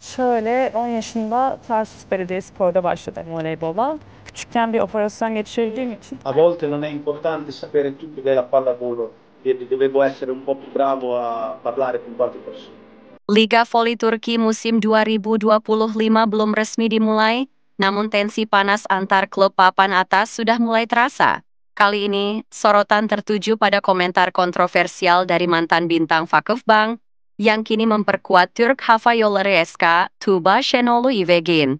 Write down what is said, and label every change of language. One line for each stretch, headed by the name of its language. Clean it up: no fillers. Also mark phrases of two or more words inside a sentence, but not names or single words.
Turkish: Şöyle 10 yaşında Tarsus Belediyespor'da başladım voleybola. Küçükken bir operasyon geçirdiğim için
Italian: A volte non è importante sapere tutto della pallavolo, dovevo essere un po' più bravo a parlare con qualche persona.
Indonesian: Liga Voli Turki musim 2025 belum resmi dimulai, namun tensi panas antar klub papan atas sudah mulai terasa. Kali ini, sorotan tertuju pada komentar kontroversial dari mantan bintang Vakıfbank, yang kini memperkuat Türk Hava Yolları SK, Tuğba Şenol Ivegin.